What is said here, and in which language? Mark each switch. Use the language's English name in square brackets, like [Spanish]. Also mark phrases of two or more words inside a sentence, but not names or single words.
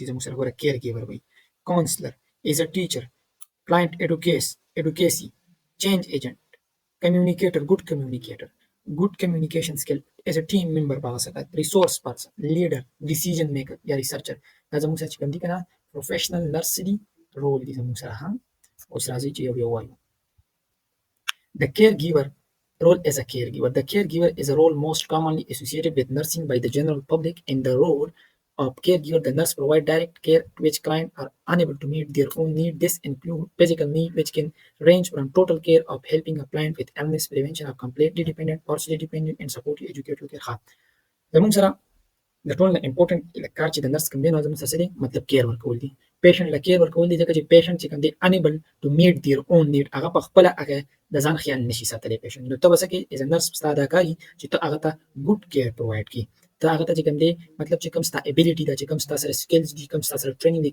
[Pashto] زموږ سره ګوره [English] care giver وي counselor is a teacher client advocacy change agent communicator good communication skill as a team member [Pashto] په هغه څه کوي [English] resource person leader decision maker یا researcher [Pashto] دا زموږ سره چې کوم دي کنه [English] professional nurse دي role [Pashto] دي زموږ سره ها اوس راځي چې یو وایو [English] The caregiver role as a caregiver. The caregiver is a role most commonly associated with nursing by the general public. In the role of caregiver, the nurse provides direct care to which clients are unable to meet their own need. This includes physical need, which can range from total care of helping a client with illness, prevention of completely dependent, partially dependent, and supportive educative care. [Pashto] زموږ سره د ټول نه امپورټنت کار چې د نرس کوم دی نو زموږ څه دی مطلب کیر ورکول دي پیشنټ له کیر ورکول دي ځکه چې پیشنټ چې کوم دی [English] unable to meet their own need [Pashto] هغه په خپله هغه د ځان خیال نشي ساتلی پیشنټ نو ته به څه کوې [English] as a nurse [Pashto] ستا دا کار چې ته هغه ته [English] good care provide [Pashto] کړي ته هغه ته چې کوم دی مطلب چې کوم ستا ابیلیټي ده چې کوم ستا سره سکلز دي کوم ستا سره ټریننګ دي